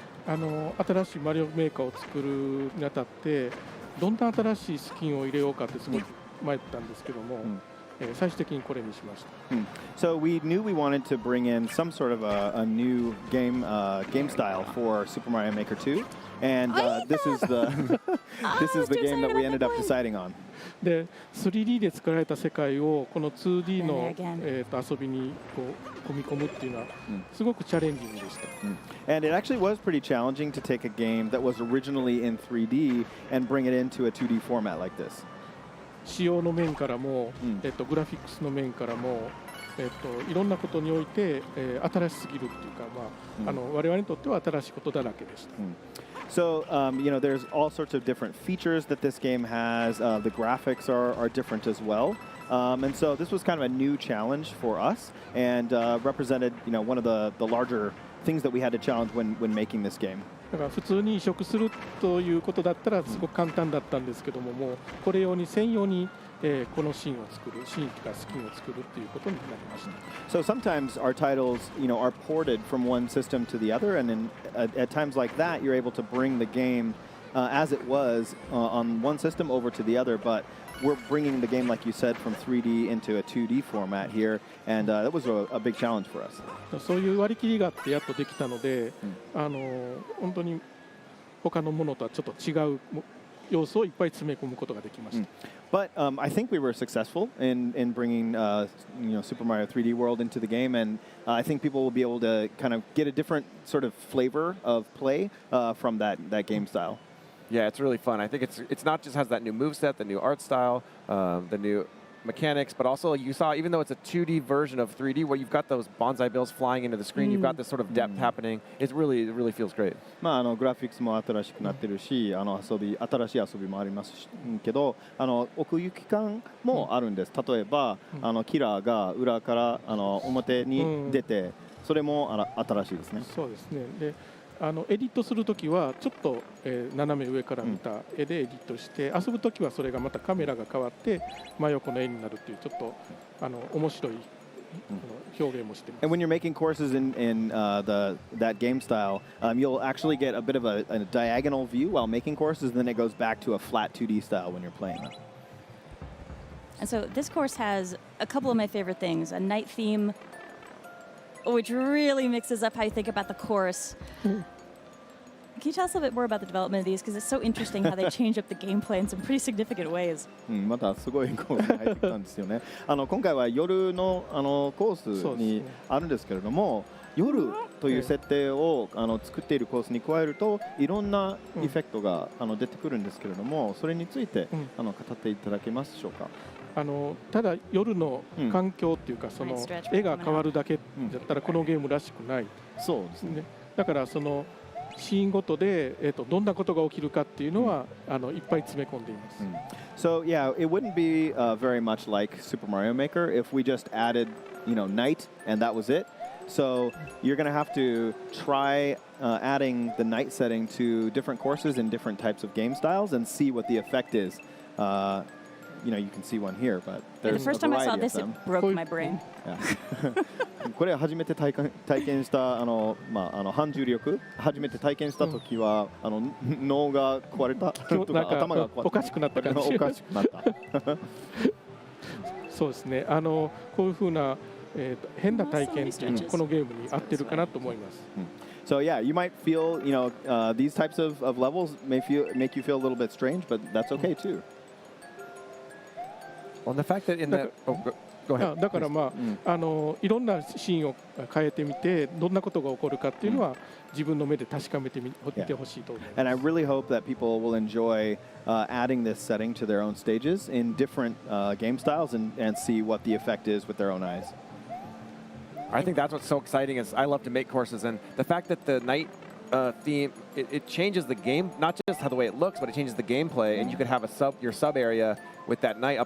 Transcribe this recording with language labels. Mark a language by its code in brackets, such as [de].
[ja] 新しいマリオメーカーを作るにあたってどんな新しいスキンを入れようかってすごい迷ったんですけども、最終的にこれにしました。 [en] So we knew we wanted to bring in some sort of a new game style for Super Mario Maker 2, and this is the this is the game that we ended up deciding on. [ja] で 3D で作られた世界をこの 2D の、遊びにこう組み込むっていうのはすごくチャレンジングでした。 [en] And it actually was pretty challenging to take a game that was originally in 3D and bring it into a 2D format like this. [ja] 仕様の面からも、グラフィックスの面からも、いろんなことにおいて、新しすぎるっていうか、我々にとっては新しいことだらけでした。 [en] So, there's all sorts of different features that this game has. The graphics are different as well. And so this was kind of a new challenge for us and represented, one of the larger things that we had to challenge when making this game. [ja] だから普通に移植するということだったらすごく簡単だったんですけども、もうこれ用に専用に、このシーンを作る、シーンとかスキンを作るっていうことになりました。 [en] So sometimes our titles, are ported from one system to the other, and at times like that, you're able to bring the game as it was on one system over to the other, but we're bringing the game, like you said, from 3D into a 2D format here, and that was a big challenge for us. [ja] そういう割り切りがあってやっとできたので、本当に他のものとはちょっと違う要素をいっぱい詰め込むことができました。 [en] But I think we were successful in bringing Super Mario 3D World into the game, and I think people will be able to kind of get a different sort of flavor of play from that game style. Yeah, it's really fun. I think it's not just has that new moveset, the new art style, the new mechanics, but also you saw, even though it's a 2D version of 3D, where you've got those bonsai bills flying into the screen, you've got this sort of depth happening. It really feels great. [ja] グラフィックスも新しくなってるし、新しい遊びもありますけど、奥行き感もあるんです。例えば、キラーが裏から表に出て、それも新しいですね。そうですね。でエディットするときはちょっと、斜め上から見た絵でエディットして、遊ぶときはそれがまたカメラが変わって真横の絵になるというちょっと面白い表現もしてます。 [en] And when you're making courses in that game style, you'll actually get a bit of a diagonal view while making courses, and then it goes back to a flat 2D style when you're playing. And so this course has a couple of my favorite things: a night theme, which really mixes up how you think about the course. Can you tell us a little bit more about the development of these? Because it's so interesting how they change up the gameplay in some pretty significant ways. [ja] またすごいコースに入ってきたんですよね。今回は夜のコースにあるんですけれども、夜という設定を作っているコースに加えるといろんなエフェクトが出てくるんですけれども、それについて語っていただけますでしょうか。ただ夜の環境っていうか、その絵が変わるだけだったらこのゲームらしくない。そうですね。だからそのシーンごとで、どんなことが起きるかっていうのは、いっぱい詰め込んでいます。 [en] So yeah, it wouldn't be very much like Super Mario Maker if we just added, night and that was it. So you're going to have to try adding the night setting to different courses in different types of game styles and see what the effect is. You can see one here, but there's the first time I saw this, it broke my brain. [ja] これ初めて体験した反重力初めて体験した時は脳が壊れたとか頭が壊れたおかしくなった感じ。おかしくなった。そうですね。こういう風な変な体験ってこのゲームに合ってるかなと思います。 [en] So yeah, you might feel, these types of levels make you feel a little bit strange, but that's okay too. Well, the fact that in that, go ahead. [ja] だからいろんなシーンを変えてみてどんなことが起こるかっていうのは自分の目で確かめてみてほしいと思います。 [en] And I really hope that people will enjoy adding this setting to their own stages in different game styles and see what the effect is with their own eyes. I think that's what's so exciting is I love to make courses, and the fact that the night theme, it changes the game, not just how the way it looks, but it changes the gameplay, and you could have your sub area with that night.